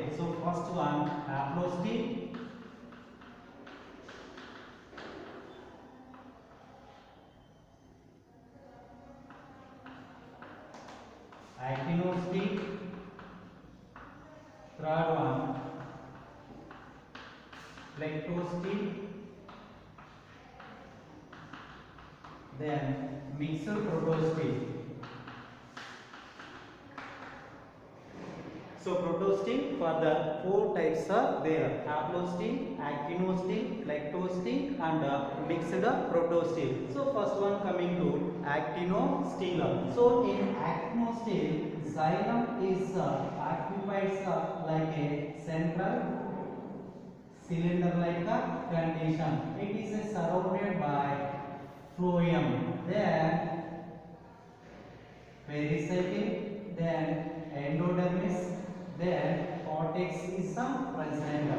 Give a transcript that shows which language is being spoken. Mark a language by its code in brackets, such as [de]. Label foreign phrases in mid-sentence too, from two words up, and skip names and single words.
[en] So first one, haplostele, actinostele, third one plectostele, then mixed protostele. So protostele further 4 types are there: haplostele, actinostele, plectostele and mixed protostele. So first one coming to actinostele. So in actinostele, xylem is occupies like a central cylinder-like condition. It is surrounded by phloem, then pericycle, then endodermis, then cortex is present.